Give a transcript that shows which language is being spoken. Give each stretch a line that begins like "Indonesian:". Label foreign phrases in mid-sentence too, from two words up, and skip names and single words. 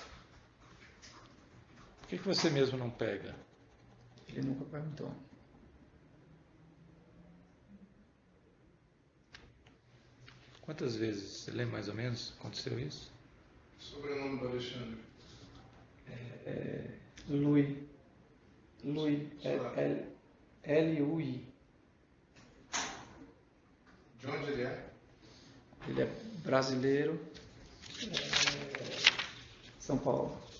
Portuguese: Por que você mesmo não pega? ele nunca perguntou. Quantas vezes, você lembra mais ou menos, aconteceu isso? Sobrenome do Alexandre. Lui. L-U-I. De onde ele é? Ele é brasileiro, São Paulo.